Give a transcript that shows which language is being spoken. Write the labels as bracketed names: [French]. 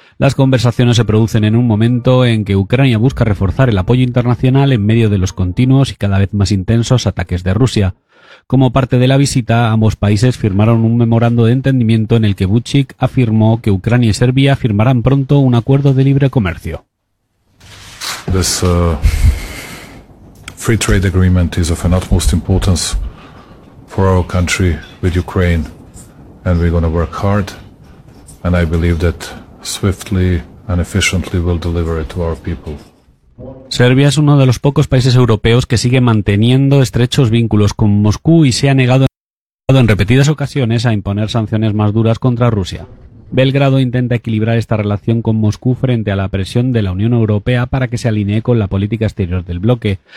[Spanish] Las conversaciones se producen en un momento en que Ucrania busca reforzar el apoyo internacional en medio de los continuos y cada vez más intensos ataques de Rusia. Como parte de la visita, ambos países firmaron un memorando de entendimiento en el que Vučić afirmó que Ucrania y Serbia firmarán pronto un acuerdo de libre comercio. [English] This free trade agreement is of an utmost importance for our country with Ukraine, and we're going to work hard, and I believe that swiftly and efficiently we'll deliver it to our people. [Spanish] Serbia es uno de los pocos países europeos que sigue manteniendo estrechos vínculos con Moscú y se ha negado en repetidas ocasiones a imponer sanciones más duras contra Rusia. Belgrado intenta equilibrar esta relación con Moscú frente a la presión de la Unión Europea para que se alinee con la política exterior del bloque.